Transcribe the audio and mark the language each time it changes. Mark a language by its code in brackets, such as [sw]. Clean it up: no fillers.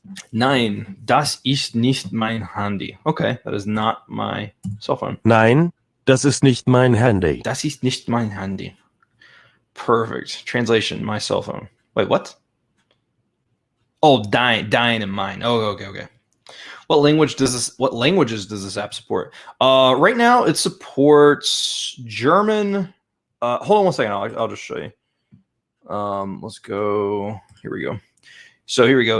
[de] Nein, das ist nicht mein Handy. [en] Okay, that is not my cell phone. [de] Nein, das ist nicht mein Handy. Das ist nicht mein Handy. [en] Perfect. Translation, my cell phone. Wait, what? Oh, dein and mine. Oh, okay. What languages does this app support? Right now it supports German. Hold on one second. I'll just show you. Let's go. Here we go. So here we go.